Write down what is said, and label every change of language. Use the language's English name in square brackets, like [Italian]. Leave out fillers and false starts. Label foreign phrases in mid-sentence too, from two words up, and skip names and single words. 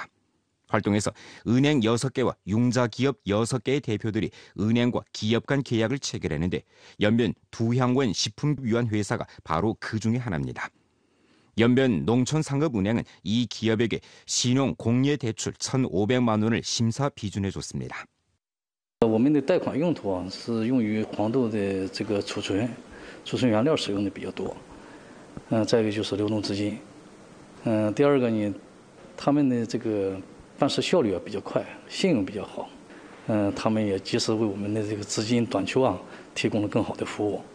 [Korean] 활동에서 은행 6개와 융자기업 6개의 대표들이 은행과 기업 간 계약을 체결했는데 연변 두향원 식품위원회사가 바로 그 중에 하나입니다. 연변 농촌상업은행은 이 기업에게 신용 공예 대출 1,500만 원을 심사 비준해 줬습니다. [Chinese] 我们的贷款用途是用于黄豆的这个储存原料使用的比较多。再一个就是流动资金。第二个呢，他们的这个 办事效率比较快，信用比较好，他们也及时为我们的这个资金短缺提供了更好的服务。